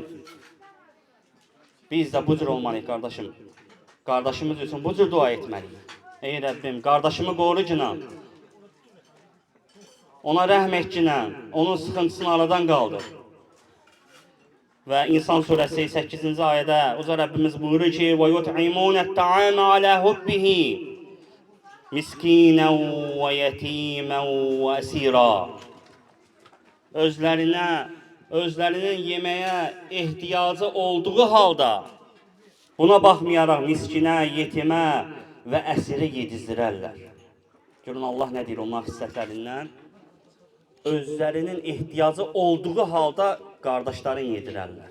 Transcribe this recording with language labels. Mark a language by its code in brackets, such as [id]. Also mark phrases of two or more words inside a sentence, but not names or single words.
[az] Biz də bu cür olmalıyıq, qardaşım. Qardaşımız üçün bu cür dua etməliyik. Ey Rəbbim, qardaşımı qoru cinan. Ona rəhm et cinan. Onun sıxıntısını aradan qaldır. Və İnsan surəsi 8-ci ayədə Uca Rəbbimiz buyurur ki: [ar] وَيُطْعِمُونَ الطَّعَامَ عَلَى حُبِّهِ مِسْكِينًا وَيَتِيمًا وَأَسِيرًا. [az] Özlərinin yeməyə ehtiyacı olduğu halda, buna baxmayaraq miskinə, yetimə və əsiri yedizdirərlər. Görün Allah nə deyir onların xisətlərindən? Özlərinin ehtiyacı olduğu halda qardaşların yedirərlər.